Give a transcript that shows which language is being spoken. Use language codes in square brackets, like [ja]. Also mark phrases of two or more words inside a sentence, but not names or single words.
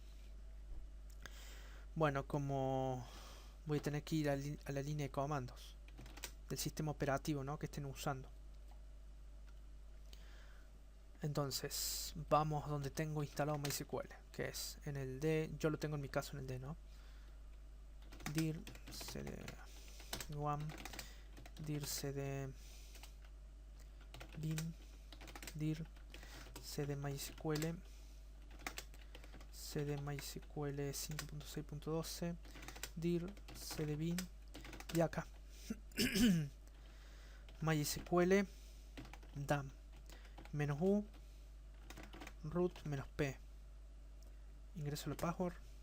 [es] Bueno, como voy a tener que ir a la línea de comandos del sistema operativo, ¿no?, que estén usando. Entonces, vamos donde tengo instalado MySQL, que es en el D, yo lo tengo en mi caso en el D, ¿no? dir cd guam, dir cd bin, dir cd MySQL, cd MySQL 5.6.12, dir cd bin, y acá MySQL dam menos u root menos p, ingreso el password.